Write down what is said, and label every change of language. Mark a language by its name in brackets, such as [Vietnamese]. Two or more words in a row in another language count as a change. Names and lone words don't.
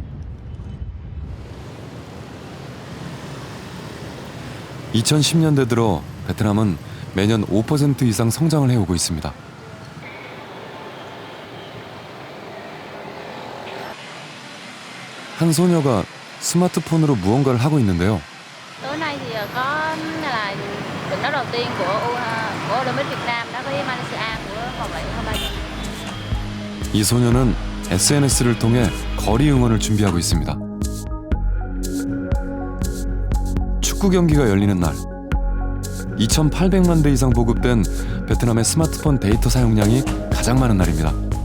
[Korean] (2010년대) 들어 베트남은 매년 5% 이상 성장을 해오고 있습니다. 한 소녀가 스마트폰으로 무언가를 하고 있는데요. [Vietnamese] Tối nay thì có là trận đấu đầu tiên của Olympic Việt Nam đã với Malaysia của vòng loại U23. [Korean] 이 소녀는 SNS를 통해 거리 응원을 준비하고 있습니다. 축구 경기가 열리는 날, 2,800만 대 이상 보급된 베트남의 스마트폰 데이터 사용량이 가장 많은 날입니다.